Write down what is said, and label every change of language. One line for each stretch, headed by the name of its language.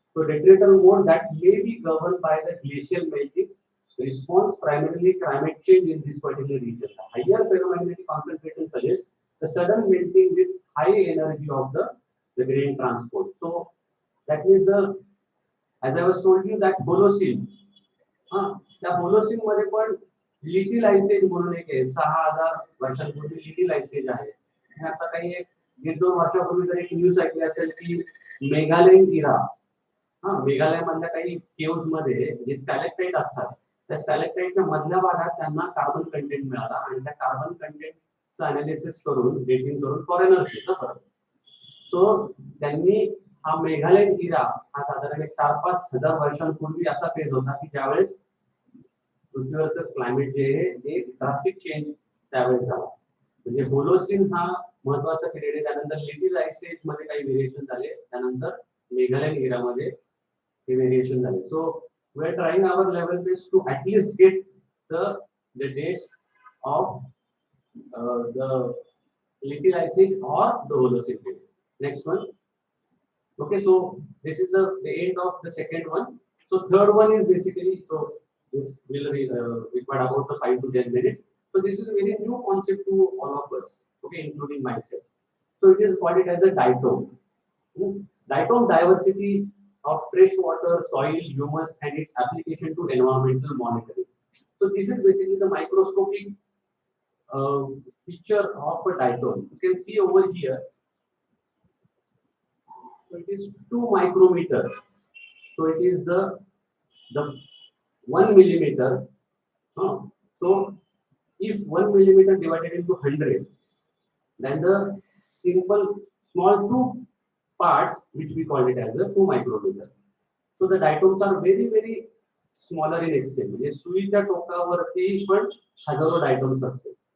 English: So detrital mode that may be governed by the glacial melting response, primarily climate change in this particular region. The higher ferromagnetic concentration suggests the sudden melting with high energy of the grain transport. So that means as I was told you that Holocene,
Marathi: त्या Holocene मध्ये पण little ice age म्हणून एक आहे 6,000 वर्षांपूर्वी little ice age आहे. आणि आता काही 1-2 वर्षापूर्वी जर एक न्यूज ऐकली असेल की मेघालयन इरा, मेघालय मधल्या काही केव्स मध्ये जे स्टॅलेक्टाइट असतात त्या स्टॅलेक्टाइटच्या मधल्या भागात त्यांना कार्बन कंटेंट मिळाला आणि त्या कार्बन कंटेंटचं अनालिसिस करून डेटिंग करून फॉरेनर्स येतात परत. सो त्यांनी हा मेघालयन इरा हा साधारण 4-5 हजार वर्षांपूर्वी असा फेज होता की ज्यावेळेस पृथ्वीवरचं क्लायमेट जे आहे एक ड्रास्टिक चेंज त्यावेळेस झाला. म्हणजे होलोसिन हा महत्वाचा पिरियड आहे. त्यानंतर लिटिल आइस एज मध्ये काही व्हेरिएशन झाले, त्यानंतर मेघालयन इरा मध्ये हे व्हेरिएशन झाले.
English: So we are trying our level best to at least get the dates of the little ice age or the Holocene period. Next one. Okay, so this is the end of the second one. So third one is basically, so this will require about the 5 to 10 minutes. So this is a very new concept to all of us, okay, including myself. So it is called it as a diatom. Diatom diversity of fresh water, soil, humus, and its application to environmental monitoring. So this is basically the microscopic picture of a diatom. You can see over here. So it is 2 micrometer. So it is the 1 millimeter. So if 1 millimeter divided into 100, then the simple small 2 parts which we call it as the 2 micrometer. So the diatoms are very very smaller in extent.
Marathi: म्हणजे सुईच्या टोकावरती पण हजारो diatoms असतात.